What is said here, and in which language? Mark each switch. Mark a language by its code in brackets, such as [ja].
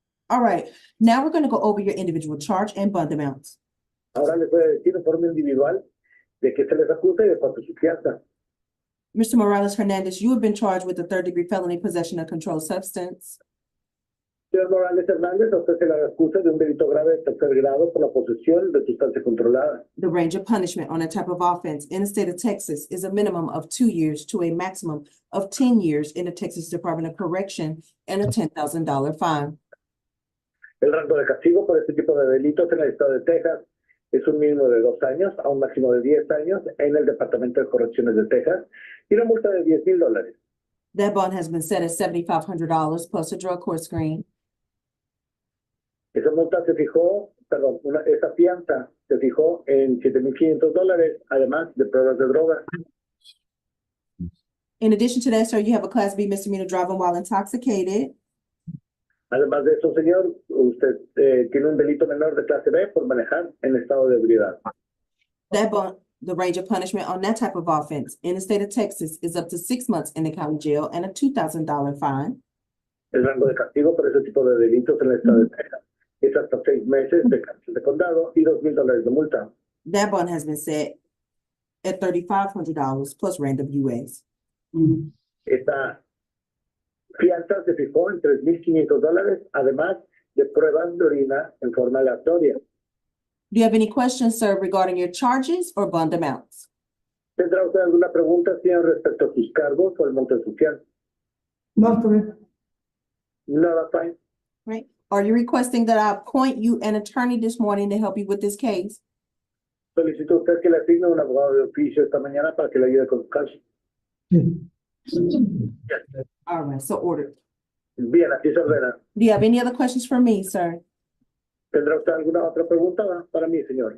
[en] All right, now we're gonna go over your individual charge and bond amounts. [es] Ahora les voy a decir en forma individual de qué se les acusa y de cuánto es su fianza. [en] Mr. Morales Hernandez, you have been charged with a third-degree felony possession of controlled substance. [es] Señor Morales Hernández, a usted se le acusa de un delito grave de tercer grado por la posesión de sustancia controlada. [en] The range of punishment on that type of offense in the state of Texas is a minimum of 2 years to a maximum of 10 years in the Texas Department of Correction and a $10,000 fine. [es] El rango de castigo por este tipo de delitos en el estado de Texas es un mínimo de 2 años a un máximo de 10 años en el Departamento de Correcciones de Texas y una multa de $10,000. [en] That bond has been set at $7,500 plus a drug court screen. [es] Esa multa se fijó, perdón, esa fianza se fijó en $7,500, además de pruebas de droga. [en] In addition to that, sir, you have a Class B misdemeanor driving while intoxicated. [es] Además de eso, señor, usted tiene un delito menor de clase B por manejar en estado de ebriedad. [en] That bond, the range of punishment on that type of offense in the state of Texas is up to 6 months in the county jail and a $2,000 fine. [es] El rango de castigo por ese tipo de delitos en el estado de Texas es hasta 6 meses de cárcel de condado y $2,000 de multa. [en] That bond has been set at $3,500 plus random UAs. [es] Esta fianza se fijó en $3,500, además de pruebas de orina en forma aleatoria. [en] Do you have any questions, sir, regarding your charges or bond amounts? [es] ¿Tendrá usted alguna pregunta, señor, respecto a sus cargos o el monto de su fianza? No, está bien. Nada, fine. [en] Right? Are you requesting that I appoint you an attorney this morning to help you with this case? [es] Solicito usted que le asigne un abogado de oficio esta mañana para que le ayude con su caso. Sí. [en] All right, so ordered. [es] Bien, así se ordena. [en] Do you have any other questions for me, sir? [es] ¿Tendrá usted alguna otra pregunta para mí, señor?